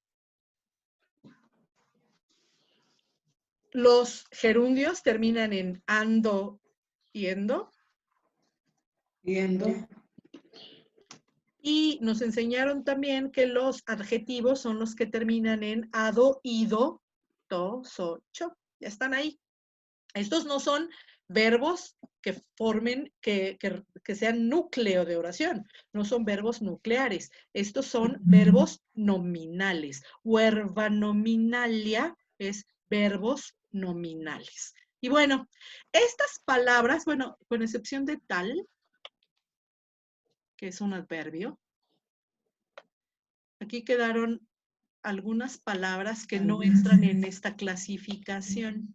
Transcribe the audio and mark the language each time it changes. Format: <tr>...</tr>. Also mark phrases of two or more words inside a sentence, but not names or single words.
<es>Los gerundios terminan en ando, yendo. Yendo. Y nos enseñaron también que los adjetivos son los que terminan en ado, ido, to, so, cho. Ya están ahí. Estos no son verbos que formen, que sean núcleo de oración. No son verbos nucleares. Estos son verbos nominales.</es> <la>Verba nominalia</la> <es>es verbos nominales. Y bueno, estas palabras, bueno, con excepción de tal, que es un adverbio, aquí quedaron algunas palabras que no entran en esta clasificación.</es>